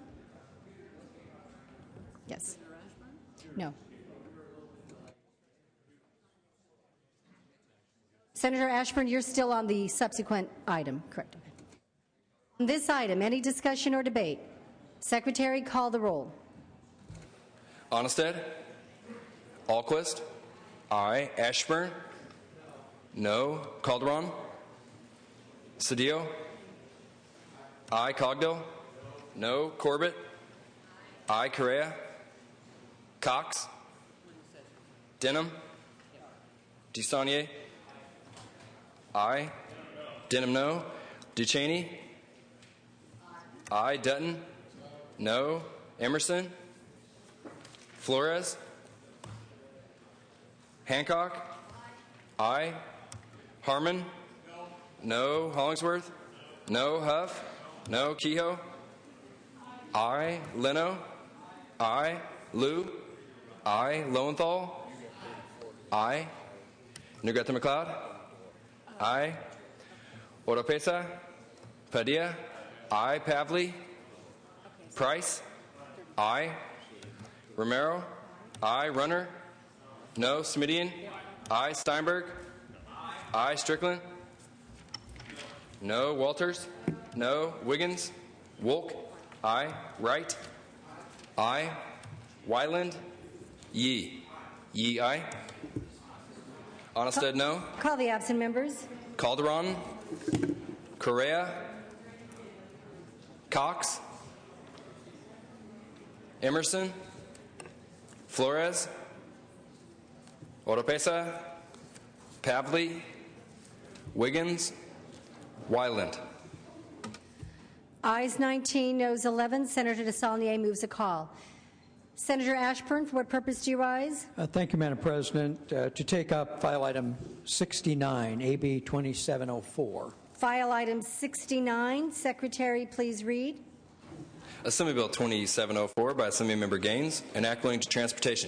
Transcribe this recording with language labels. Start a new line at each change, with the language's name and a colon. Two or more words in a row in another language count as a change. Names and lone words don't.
English: Yes. No. Senator Ashburn, you're still on the subsequent item, correct? On this item, any discussion or debate? Secretary, call the roll. Onnested? Alquist? Aye. Ashburn? No. Calderon? Cedillo? Aye. Cogdill? No. Corbett? Aye. Correa? Cox? Denham? DeSaulnier? Aye. Denham, no. Ducheney? Aye. Dutton? No. Emerson? Flores? Hancock? Aye. Harmon? No. Hollingsworth? No. Huff? No. Kehoe? Aye. Leno? Aye. Liu? Aye. Lowenthal? Aye. Negrete McLeod? Aye. Oropesa? Padilla? Aye. Pavley? Price? Aye. Romero? Aye. Runner? No. Smidian? Aye. Steinberg? Aye. Strickland? No. Walters? No. Wiggins? Wolk? Aye. Wright? Aye. Wyland? Yee? Yee, aye. Onnested, no. Call the absent members. Calderon? Correa? Cox? Emerson? Flores? Oropesa? Pavley, Wiggins, Wyland. Ayes 19, noes 11. Senator DeSaulnier moves a call. Senator Ashburn, for what purpose do you rise? Thank you, Madam President. To take up file item 69, AB 2704. File item 69. Secretary, please read. Assembly Bill 2704 by Assemblymember Gaines, an act relating to transportation.